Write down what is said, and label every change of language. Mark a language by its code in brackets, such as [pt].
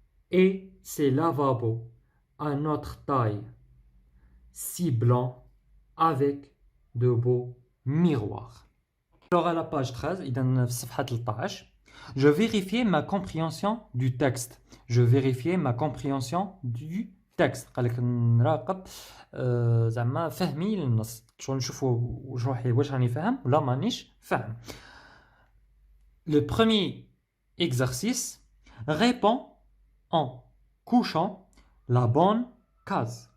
[fr] Et ces lavabos à notre taille, si blanc avec de beaux miroirs. Alors à la page 13, [ar] إذن في صفحة 13, [fr] je vérifiais ma compréhension du texte. Je vérifiais ma compréhension du texte. [ar] قال لك نراقب زعما فهمي للنص، شغل نشوفوا واش راني فاهم ولا مانيش فاهم. [fr] Le premier exercice, répond en couchant la bonne case.